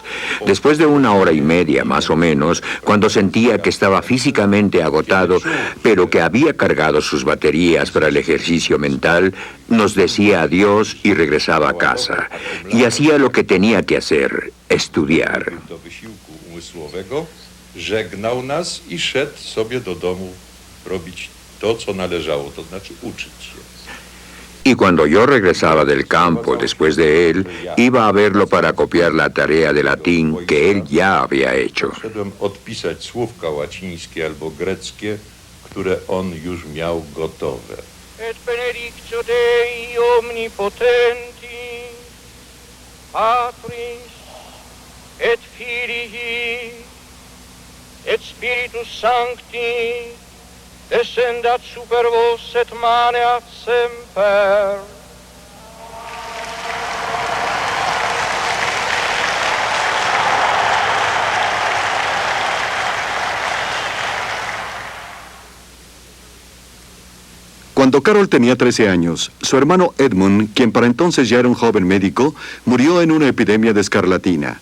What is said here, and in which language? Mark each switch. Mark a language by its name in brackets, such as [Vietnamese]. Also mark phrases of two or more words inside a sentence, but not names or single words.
[Spanish] Después de 1 hora y media, más o menos, cuando sentía que estaba físicamente agotado, pero que había cargado sus baterías para el ejercicio mental, nos decía adiós y regresaba a casa. Y hacía lo que tenía que hacer, estudiar. [Polish] Żegnał nas i szedł sobie do domu robić to, co należało, to znaczy uczyć się. [Spanish] Y cuando yo regresaba del campo después de él, iba a verlo para copiar la tarea de latín que él ya había hecho. [Polish] Szedłem odpisać słówka łacińskie albo greckie, które on już miał gotowe. [Latin] Et benedictio Dei omnipotenti, Patris, et Filii, et Spiritus Sancti, descendat super vos et maneat semper. [Spanish] Cuando Carol tenía 13 años, su hermano Edmund, quien para entonces ya era un joven médico, murió en una epidemia de escarlatina.